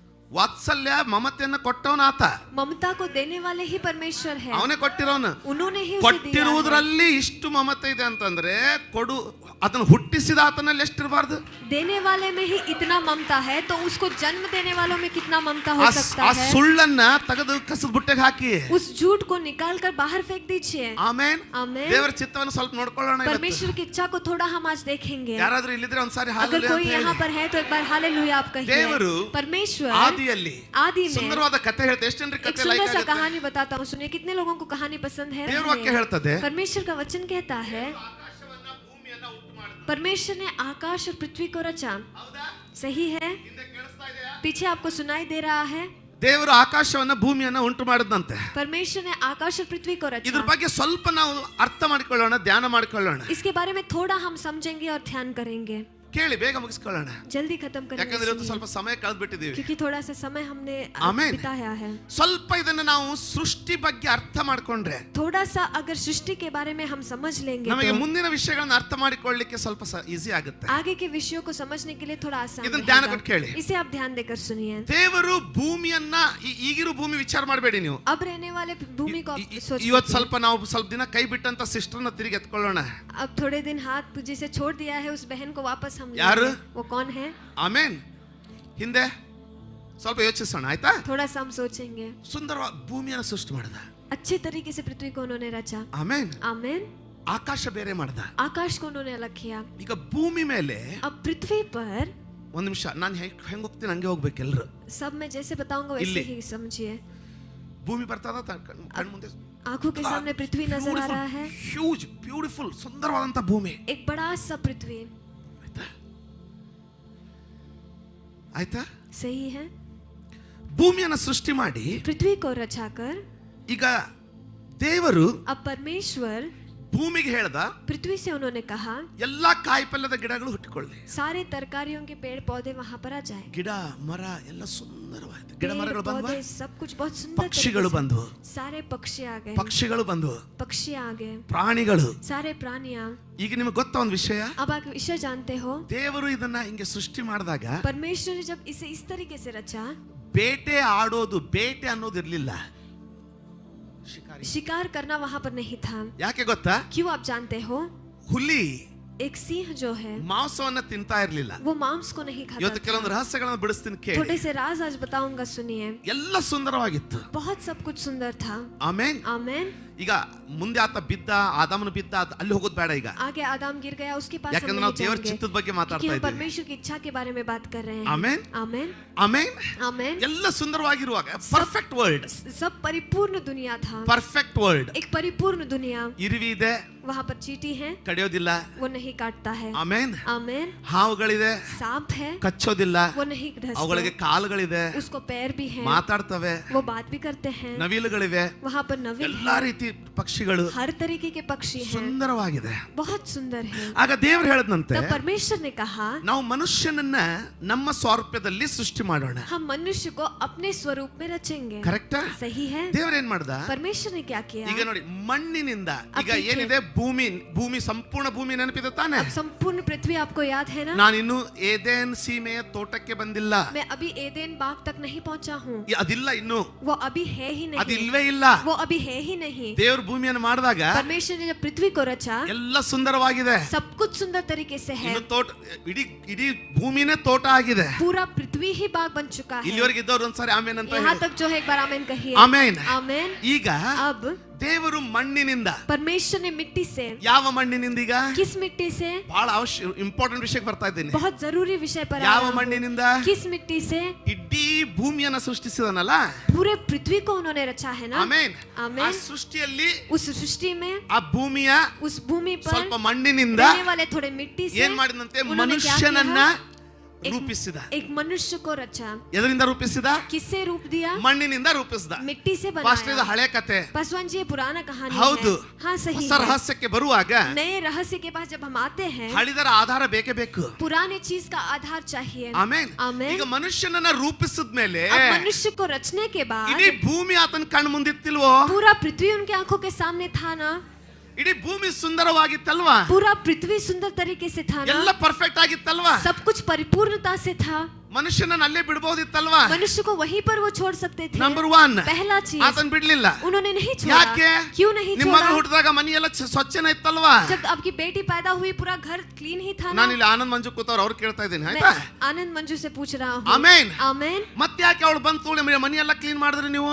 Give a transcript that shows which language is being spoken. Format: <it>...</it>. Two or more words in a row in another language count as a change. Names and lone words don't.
<kn>ವಾತ್ಸಲ್ಯ ಮಮತೆಯನ್ನ ಕೊಟ್ಟವನ ಆತ,</kn> <hi>ममता को देने वाले ही परमेश्वर है,</hi> <kn>ಅವನೇ ಕೊಟ್ಟಿರೋನು.</kn> <hi>उन्होंने ही उसे दिया है।</hi> <kn>ಕೊಟ್ಟಿರುವುದರಲ್ಲಿ ಇಷ್ಟು ಮಮತೆ ಇದೆ ಅಂತಂದ್ರೆ ಕೊಡು ಅದನ್ನು ಹುಟ್ಟಿಸಿದ ಆತನಲ್ಲಿ ಎಷ್ಟಿರಬಾರ್ದು?</kn> <hi>देने वाले में ही इतना ममता है, तो उसको जन्म देने वालों में कितना ममता हो सकता</hi> <kn>ಆ</kn> <hi>है।</hi> <kn>ಸುಳ್ಳನ್ನ ತೆಗೆದು ಕಸದ ಬುಟ್ಟೆಗೆ ಹಾಕಿ</kn> <hi>उस झूठ को निकाल कर बाहर फेंक दीजिए।</hi> <kn>ಆಮೇನ್.</kn> <hi>आमेन।</hi> <kn>ದೇವರ ಚಿತ್ತವನ್ನು ಸ್ವಲ್ಪ ನೋಡ್ಕೊಳ್ಳೋಣ ಇವತ್ತು.</kn> <hi>परमेश्वर की इच्छा को थोड़ा हम आज देखेंगे।</hi> <kn>ಯಾರಾದ್ರೂ ಇಲ್ಲಿದ್ರೆ ಒಂದ್ಸಾರಿ</kn> <hi>अगर</hi> <kn>ಹಾಲೆಲೂಯಾ</kn> <hi>कोई</hi> <kn>ಅಂತ</kn> <hi>यहाँ</hi> <kn>ಹೇಳಿ.</kn> <hi>पर है तो एक बार हालेलुया आप कहिए।</hi> <kn>ದೇವರು</kn> <hi>परमेश्वर</hi> <kn>ಆದಿಯಲ್ಲಿ</kn> <hi>आदि में</hi> <kn>ಸುಂದರವಾದ ಕಥೆ ಹೇಳ್ತಾರೆ. ಎಷ್ಟು ಜನರಿಗೆ</kn> <hi>एक</hi> <kn>ಕಥೆ</kn> <hi>सुंदर</hi> <kn>ಲೈಕ್</kn> <hi>सा</hi> <kn>ಆಗುತ್ತೆ?</kn> <hi>कहानी बताता हूँ, सुनिए। कितने लोगों को कहानी पसंद है?</hi> <kn>ದೇವರ ವಾಕ್ಯ ಹೇಳ್ತದೆ,</kn> <hi>परमेश्वर का वचन कहता है, परमेश्वर ने आकाश और पृथ्वी को रचा। सही है? पीछे आपको सुनाई दे रहा है?</hi> <kn>ದೇವರು ಆಕಾಶವನ್ನ ಭೂಮಿಯನ್ನ ಉಂಟು ಮಾಡಿದಂತೆ.</kn> <hi>परमेश्वर ने आकाश और पृथ्वी को</hi> <kn>ಇದ್ರ</kn> <hi>रचा।</hi> <kn>ಬಗ್ಗೆ ಸ್ವಲ್ಪ ನಾವು ಅರ್ಥ ಮಾಡಿಕೊಳ್ಳೋಣ, ಧ್ಯಾನ ಮಾಡಿಕೊಳ್ಳೋಣ.</kn> <hi>इसके बारे में थोड़ा हम समझेंगे और ध्यान करेंगे।</hi> <kn>ಕೇಳಿ ಬೇಗ ಮುಗಿಸ್ಕೊಳ್ಳೋಣ,</kn> <hi>जल्दी खत्म</hi> <kn>ಯಾಕಂದ್ರೆ</kn> <hi>करेंगे,</hi> <kn>ಇವತ್ತು ಸ್ವಲ್ಪ ಸಮಯ ಕಳೆದು ಬಿಟ್ಟಿದ್ದೀವಿ.</kn> <hi>क्योंकि थोड़ा सा समय हमने आमेन। बिताया है।</hi> <kn>ಸ್ವಲ್ಪ ಇದನ್ನ ನಾವು ಸೃಷ್ಟಿ ಬಗ್ಗೆ ಅರ್ಥ ಮಾಡ್ಕೊಂಡ್ರೆ</kn> <hi>थोड़ा सा अगर सृष्टि के बारे में हम समझ लेंगे</hi> <kn>ನಮಗೆ</kn> <hi>तो</hi> <kn>ಮುಂದಿನ ವಿಷಯಗಳನ್ನ ಅರ್ಥ ಮಾಡಿಕೊಳ್ಳಲಿಕ್ಕೆ ಸ್ವಲ್ಪ ಈಸಿ ಆಗುತ್ತೆ.</kn> <hi>आगे के विषयों को समझने के लिए थोड़ा आसान</hi> <kn>ಇದನ್ನ ಧ್ಯಾನ ಕೊಟ್ಟು</kn> <hi>रहेगा।</hi> <kn>ಕೇಳಿ.</kn> <hi>इसे आप ध्यान देकर सुनिए।</hi> <kn>ದೇವರು ಭೂಮಿಯನ್ನ ಈಗಿರೋ ಭೂಮಿ ವಿಚಾರ ಮಾಡಬೇಡಿ ನೀವು.</kn> <hi>अब रहने वाले भूमि को आप सोचिए।</hi> <kn>ಇವತ್ತು ಸ್ವಲ್ಪ ನಾವು ಸ್ವಲ್ಪ ದಿನ ಕೈ ಬಿಟ್ಟಂತ ಸಿಸ್ಟರ್ನ ತಿರುಗಿ ಎತ್ಕೊಳ್ಳೋಣ.</kn> <hi>अब थोड़े दिन हाथ जिसे छोड़ दिया है उस बहन को वापस हम यार? लेंगे। वो कौन है?</hi> <kn>ಆಮೇನ್. ಹಿಂದೆ ಸ್ವಲ್ಪ ಯೋಚಿಸೋಣ, ಆಯ್ತಾ?</kn> <hi>थोड़ा सा हम सोचेंगे।</hi> <kn>ಸುಂದರವಾದ ಭೂಮಿಯನ್ನು ಸೃಷ್ಟಿ ಮಾಡಿದ.</kn> <hi>अच्छे तरीके से पृथ्वी को उन्होंने रचा।</hi> <kn>ಆಮೇನ್.</kn> <hi>आमेन।</hi> <kn>ಆಕಾಶ ಬೇರೆ ಮಾಡ್ದ.</kn> <hi>आकाश को उन्होंने अलग किया।</hi> <kn>ಈಗ ಭೂಮಿ ಮೇಲೆ</kn> <hi>अब पृथ्वी पर,</hi> <kn>ಒಂದ್ ನಿಮಿಷ, ನಾನು ಹೆಂಗ್ ಹೋಗ್ತೀನಿ ಹಂಗೆ ಹೋಗ್ಬೇಕು ಎಲ್ರು.</kn> <hi>सब मैं जैसे बताऊंगा वैसे</hi> <kn>इल्ली।</kn> <hi>ही समझिए।</hi> <kn>ಭೂಮಿ ಬರ್ತದ ಕಣ್ ಮುಂದೆ,</kn> <hi>आंखों के सामने पृथ्वी नजर आ रहा है।</hi> <en>huge beautiful</en> <kn>ಸುಂದರವಾದಂತ ಭೂಮಿ.</kn> <hi>एक बड़ा सा पृथ्वी।</hi> <kn>ಆಯ್ತಾ?</kn> <hi>सही है?</hi> <kn>ಭೂಮಿಯನ್ನ ಸೃಷ್ಟಿ ಮಾಡಿ</kn> <hi>पृथ्वी को रचाकर</hi> <kn>ಈಗ ದೇವರು</kn> <hi>अब परमेश्वर</hi> <kn>ಭೂಮಿಗೆ ಹೇಳ್ದ,</kn> <hi>पृथ्वी से उन्होंने कहा</hi> <kn>ಎಲ್ಲಾ ಕಾಯಿಪಲ್ಯದ ಗಿಡಗಳು ಹುಟ್ಟಿಕೊಳ್ಳಿ.</kn> <hi>सारे तरकारियों के पेड़ पौधे वहां पर आ जाए।</hi> <kn>ಗಿಡ ಮರ ಎಲ್ಲ ಸುಂದರವಾಯ್ತು. ಗಿಡ</kn> <hi>पेड़</hi> <kn>ಮರಗಳು ಬಂದ್ವ,</kn> <hi>पौधे सब कुछ बहुत सुंदर</hi> <kn>ಪಕ್ಷಿಗಳು</kn> <hi>तरीके से।</hi> <kn>ಬಂದ್ವು,</kn> <hi>सारे पक्षी आ गए।</hi> <kn>ಪಕ್ಷಿಗಳು ಬಂದ್ವು,</kn> <hi>पक्षी आ गए,</hi> <kn>ಪ್ರಾಣಿಗಳು.</kn> <hi>सारे प्राणियां।</hi> <kn>ಈಗ ನಿಮಗೆ ಗೊತ್ತಾ ಒಂದು ವಿಷಯ,</kn> <hi>अब आप विषय जानते हो,</hi> <kn>ದೇವರು ಇದನ್ನ ಹಿಂಗೆ ಸೃಷ್ಟಿ ಮಾಡಿದಾಗ</kn> <hi>परमेश्वर ने जब इसे इस तरीके से रचा,</hi> <kn>ಬೇಟೆ ಆಡೋದು, ಬೇಟೆ ಅನ್ನೋದು ಇರ್ಲಿಲ್ಲ.</kn> <hi>शिकार करना वहां पर नहीं था।</hi> <kn>ಯಾಕೆ ಗೊತ್ತಾ?</kn> <hi>क्यों आप जानते हो?</hi> <kn>ಹುಲಿ</kn> <hi>एक सिंह जो है</hi> <kn>ಮಾಂಸವನ್ನ ತಿಂತಾ ಇರ್ಲಿಲ್ಲ.</kn> <hi>वो मांस को नहीं खाता</hi> <kn>ಇವತ್ತು</kn> <hi>था।</hi> <kn>ಕೆಲವೊಂದು ರಹಸ್ಯಗಳನ್ನ ಬಿಡಿಸ್ತೀನಿ ಕೇಳಿ.</kn> <hi>थोड़े से राज आज बताऊंगा, सुनिए।</hi> <kn>ಎಲ್ಲ ಸುಂದರವಾಗಿತ್ತು.</kn> <hi>बहुत सब कुछ सुंदर था।</hi> <kn>ಆಮೇನ್.</kn> <hi>आमेन।</hi> <kn>ಈಗ ಮುಂದೆ ಆತ ಬಿದ್ದ, ಆದಾಮನು ಬಿದ್ದ, ಅಲ್ಲಿ ಹೋಗೋದು ಬೇಡ ಈಗ.</kn> <hi>आगे आदम गिर गया, उसके पास हम</hi> <kn>ಯಾಕಂದ್ರೆ</kn> <hi>नहीं</hi> <kn>ನಾವು ದೇವರ</kn> <hi>जाएंगे,</hi> <kn>ಚಿತ್ತದ ಬಗ್ಗೆ</kn> <hi>क्योंकि</hi> <kn>ಮಾತಾಡ್ತಾ</kn> <hi>हम</hi> <kn>ಇದ್ದೀವಿ.</kn> <hi>परमेश्वर की इच्छा के बारे में बात कर रहे हैं। आमेन। आमेन।</hi> <kn>ಆಮೇನ್.</kn> <hi>आमेन।</hi> <kn>ಎಲ್ಲ ಸುಂದರವಾಗಿರುವಾಗ</kn> <en>perfect world,</en> <hi>सब परिपूर्ण दुनिया था।</hi> <en>perfect world.</en> <hi>एक परिपूर्ण दुनिया।</hi> <kn>ಇರುವಿ ಇದೆ,</kn> <hi>वहाँ पर चींटी है,</hi> <kn>ಕಡಿಯೋದಿಲ್ಲ.</kn> <hi>वो नहीं काटता है।</hi> <kn>ಆಮೇನ್.</kn> <hi>आमेन।</hi> <kn>ಹಾವುಗಳಿದೆ,</kn> <hi>सांप है,</hi> <kn>ಕಚ್ಚೋದಿಲ್ಲ.</kn> <hi>वो नहीं</hi> <kn>ಅವುಗಳಿಗೆ</kn> <hi>डसते,</hi> <kn>ಕಾಲುಗಳಿದೆ,</kn> <hi>उसको पैर भी है,</hi> <kn>ಮಾತಾಡ್ತವೆ.</kn> <hi>वो बात भी करते हैं।</hi> <kn>ನವಿಲುಗಳಿವೆ,</kn> <hi>वहाँ पर नविल</hi> <kn>ಎಲ್ಲಾ</kn> <hi>है,</hi> <kn>ರೀತಿ ಪಕ್ಷಿಗಳು</kn> <hi>हर तरीके के पक्षी हैं,</hi> <kn>ಸುಂದರವಾಗಿದೆ.</kn> <hi>बहुत सुंदर है।</hi> <kn>ಆಗ ದೇವರು ಹೇಳದಂತೆ,</kn> <hi>तब परमेश्वर ने कहा,</hi> <kn>ನಾವು ಮನುಷ್ಯನನ್ನ ನಮ್ಮ ಸ್ವಾರೂಪ್ಯದಲ್ಲಿ ಸೃಷ್ಟಿ ಮಾಡೋಣ.</kn> <hi>हम मनुष्य को अपने स्वरूप में रचेंगे।</hi> <kn>ಕರೆಕ್ಟಾ?</kn> <hi>सही है?</hi> <kn>ದೇವರೇನ್ ಮಾಡ್ದ?</kn> <hi>परमेश्वर ने क्या किया?</hi> <kn>ಈಗ ನೋಡಿ, ಮಣ್ಣಿನಿಂದ ಈಗ ಅದಕ್ಕೆ ಏನಿದೆ ಭೂಮಿ, ಭೂಮಿ ಸಂಪೂರ್ಣ ಭೂಮಿ ನೆನಪಿದೆ ತಾನೆ?</kn> <hi>अब संपूर्ण पृथ्वी आपको याद है ना?</hi> <kn>ನಾನಿನ್ನು ಏದೇನ್ ಸೀಮೆಯ ತೋಟಕ್ಕೆ ಬಂದಿಲ್ಲ.</kn> <hi>मैं अभी एदेन बाग तक नहीं पहुंचा हूँ।</hi> <kn>ಅದಿಲ್ಲ ಇನ್ನು,</kn> <hi>वो अभी है ही नहीं,</hi> <kn>ಅದಿಲ್ವೇ ಇಲ್ಲ.</kn> <hi>वो अभी है ही नहीं।</hi> <kn>ದೇವ್ರ ಭೂಮಿಯನ್ನು ಮಾಡಿದಾಗ</kn> <hi>परमेश्वर ने जब पृथ्वी को रचा,</hi> <kn>ಎಲ್ಲ ಸುಂದರವಾಗಿದೆ.</kn> <hi>सब कुछ सुंदर तरीके से है।</hi> <kn>ಇನ್ನು ತೋಟ, ಇಡೀ ಇಡೀ ಭೂಮಿನೇ ತೋಟ ಆಗಿದೆ.</kn> <hi>पूरा पृथ्वी ही बाग बन चुका है।</hi> <kn>ಇಲ್ಲಿವರೆಗೆ ಇದ್ದವ್ರು ಒಂದ್ಸಾರಿ ಆಮೇನ್ ಅಂತ</kn> <hi>यहाँ</hi> <kn>ಹೇಳಿ.</kn> <hi>तक जो है एक बार आमेन कहिए।</hi> <kn>ಆಮೇನ್.</kn> <hi>आमेन।</hi> <kn>ಈಗ</kn> <hi>अब</hi> <kn>ದೇವರು ಮಣ್ಣಿನಿಂದ,</kn> <hi>परमेश्वर ने मिट्टी से,</hi> <kn>ಯಾವ ಮಣ್ಣಿನಿಂದ? ಈಗ</kn> <hi>किस मिट्टी से?</hi> <kn>ಬಹಳ ಇಂಪಾರ್ಟೆಂಟ್ ವಿಷಯಕ್ಕೆ ಬರ್ತಾ ಇದ್ದೀನಿ.</kn> <hi>बहुत जरूरी विषय पर आया</hi> <kn>ಯಾವ</kn> <hi>हूँ।</hi> <kn>ಮಣ್ಣಿನಿಂದ?</kn> <hi>किस मिट्टी से?</hi> <kn>ಇಡೀ ಭೂಮಿಯನ್ನ ಸೃಷ್ಟಿಸಿದನಲ್ಲ.</kn> <hi>पूरे पृथ्वी को उन्होंने रचा है ना?</hi> <kn>ಆಮೇನ್. ಆ</kn> <hi>आमेन।</hi> <kn>ಸೃಷ್ಟಿಯಲ್ಲಿ</kn> <hi>उस सृष्टि में,</hi> <kn>ಆ ಭೂಮಿಯ</kn> <hi>उस भूमि पर</hi> <kn>ಸ್ವಲ್ಪ ಮಣ್ಣಿನಿಂದ</kn> <hi>रहने वाले थोड़े मिट्टी से</hi> <kn>ಏನ್ ಮಾಡಿದಂತೆ?</kn> <hi>उन्होंने क्या</hi> <kn>ಮನುಷ್ಯನನ್ನ</kn> <hi>किया?</hi> <kn>ರೂಪಿಸಿದ.</kn> <hi>एक मनुष्य को रचा।</hi> <kn>ಎದರಿಂದ ರೂಪಿಸಿದ?</kn> <hi>किससे रूप दिया?</hi> <kn>ಮಣ್ಣಿನಿಂದ ರೂಪಿಸಿದ.</kn> <hi>मिट्टी से</hi> <kn>ಫಾಸ್ಟ್ ಇದು</kn> <hi>बनाया।</hi> <kn>ಹಳೆ ಕತೆ.</kn> <hi>पासवान जी, ये पुराना कहानी</hi> <kn>ಹೌದು.</kn> <hi>है। हाँ सही</hi> <kn>ಹೊಸ</kn> <hi>है।</hi> <kn>ರಹಸ್ಯಕ್ಕೆ ಬರುವಾಗ</kn> <hi>नए रहस्य के पास जब हम आते हैं,</hi> <kn>ಹಳಿದರ ಆಧಾರ ಬೇಕೇ ಬೇಕು.</kn> <hi>पुराने चीज का आधार चाहिए।</hi> <kn>ಆಮೇನ್.</kn> <hi>आमेन।</hi> <kn>ಈಗ ಮನುಷ್ಯನನ್ನ ರೂಪಿಸಿದ್ಮೇಲೆ</kn> <hi>अब मनुष्य को रचने के बाद</hi> <kn>ಇಡೀ ಭೂಮಿ ಆತನ ಕಣ್ಣು ಮುಂದಿತ್ತಿಲ್ವೋ?</kn> <hi>पूरा पृथ्वी उनके आंखों के सामने था ना?</hi> <kn>ಇಡೀ ಭೂಮಿ ಸುಂದರವಾಗಿತ್ತಲ್ವಾ?</kn> <hi>पूरा पृथ्वी सुंदर तरीके से था</hi> <kn>ಎಲ್ಲ</kn> <hi>ना?</hi> <kn>ಪರ್ಫೆಕ್ಟ್ ಆಗಿತ್ತಲ್ವಾ?</kn> <hi>सब कुछ परिपूर्णता से था।</hi> <kn>ಮನುಷ್ಯನನ್ನ ಅಲ್ಲೇ ಬಿಡಬಹುದಿತ್ತಲ್ವಾ?</kn> <hi>मनुष्य को वहीं पर वो छोड़ सकते थे।</hi> <kn>ನಂಬರ್ 1</kn> <hi>पहला चीज</hi> <kn>ಆತನ್ ಬಿಡ್ಲಿಲ್ಲ.</kn> <hi>उन्होंने नहीं छोड़ा।</hi> <kn>ಯಾಕೆ?</kn> <hi>क्यों नहीं</hi> <kn>ನಿಮ್ಮ</kn> <hi>छोड़ा?</hi> <kn>ಮಗಳು ಹುಟ್ಟಿದಾಗ ಮನೆಯೆಲ್ಲ ಸ್ವಚ್ಛನೇ ಇತ್ತಲ್ವಾ?</kn> <hi>जब आपकी बेटी पैदा हुई पूरा घर क्लीन ही था ना।</hi> <kn>ನಾನು ಇಲ್ಲಿ ಆನಂದ್ ಮಂಜು ಕೂತವ್ರು ಅವ್ರು ಕೇಳ್ತಾ ಇದ್ದೀನಿ ಆಯ್ತಾ?</kn> <hi>आनंद मंजू से पूछ रहा हूँ।</hi> <kn>ಆಮೆನ್.</kn> <hi>आमेन।</hi> <kn>ಮತ್ತೆ ಯಾಕೆ ಅವಳು ಬಂತು ಮನೆಯೆಲ್ಲ ಕ್ಲೀನ್ ಮಾಡಿದ್ರಿ ನೀವು?</kn>